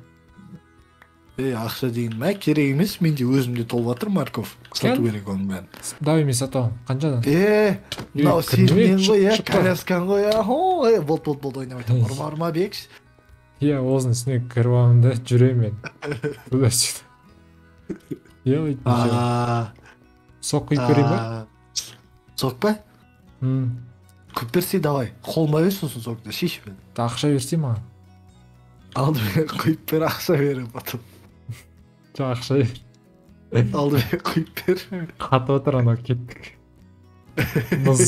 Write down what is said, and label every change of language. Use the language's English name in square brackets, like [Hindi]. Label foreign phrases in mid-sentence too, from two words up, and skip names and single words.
[Kazakh] Ақша деген мә керек емес, менде өзімде толып жатыр морковь. Сату керек оның бәрін. давай мен сатып аламын қаншадан Мынау сенен ғой, шықпа. коляскан ғой. Болды ойнап айтамын. Ұрма бекш. иә осының үстіне кіріп аламын да жүремін мен [Russian] туда-сюда [Kazakh] сок құйып берейін ба Сок па? Құйып берсе давай. Қолыма бер сосын сокты шешіп бер. ақша берсей маған Алдымен құйып бер, ақша беріп потом. жоқ ақша бер Алдымен құйып бер. қатып отыр анау кеттік мұз